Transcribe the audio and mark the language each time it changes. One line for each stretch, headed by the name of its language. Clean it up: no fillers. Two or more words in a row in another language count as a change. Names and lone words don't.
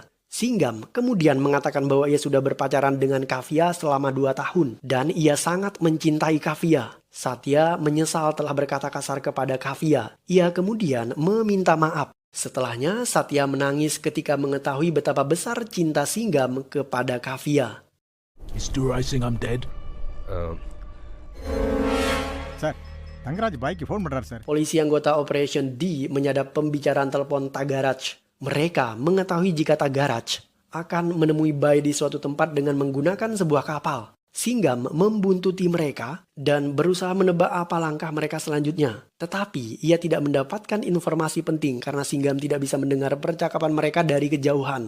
Indonesian: Singgam kemudian mengatakan bahwa ia sudah berpacaran dengan Kavya selama 2 tahun dan ia sangat mencintai Kavya. Satya menyesal telah berkata kasar kepada Kavya. Ia kemudian meminta maaf. Setelahnya Satya menangis ketika mengetahui betapa besar cinta Singgam kepada Kavya.
English: Is realizing I'm dead?
Tamil: சார் தங்கராஜ் பைக்கு ஃபோன் பண்றாரு சார்.
Indonesian: Polisi anggota Operation D menyadap pembicaraan telepon Tagaraj. Mereka mengetahui jika Tagaraj akan menemui Bai di suatu tempat dengan menggunakan sebuah kapal. Singgam membuntuti mereka dan berusaha menebak apa langkah mereka selanjutnya. Tetapi ia tidak mendapatkan informasi penting karena Singgam tidak bisa mendengar percakapan mereka dari kejauhan.